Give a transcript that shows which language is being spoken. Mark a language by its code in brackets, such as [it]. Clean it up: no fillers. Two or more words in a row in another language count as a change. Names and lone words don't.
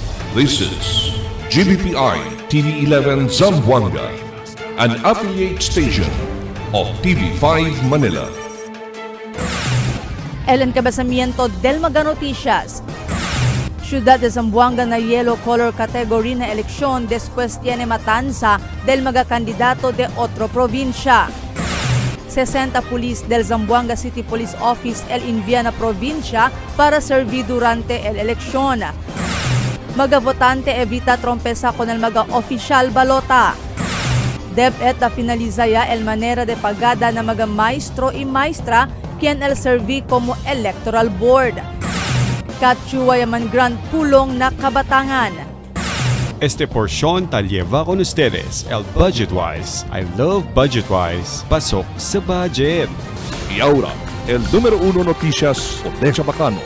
[en] This is GBPI TV11 Zamboanga, an affiliate station of TV5 Manila. [cbk] El encabezamiento del Mega Noticias. Ciudad de Zamboanga na [en] yellow color category [cbk] na eleksyon después tiene matanza del mga candidato de otro provincia. 60 pulis del Zamboanga City Police Office el Inviana provincia para servir durante el eleksyon. Mga votante evita trompeza con el mga oficial balota. DepEd na finaliza ya el manera de pagada na mga maestro y maestra quien el serví como [en] electoral board. [cbk] Katsuwa yaman grand pulong na kabatangan. Este porción tal lleva con ustedes el Budgetwise. [en] I love Budgetwise. [tl] Pasok sa budget. [cbk] Y ahora, el número 1 noticias de Chabacano.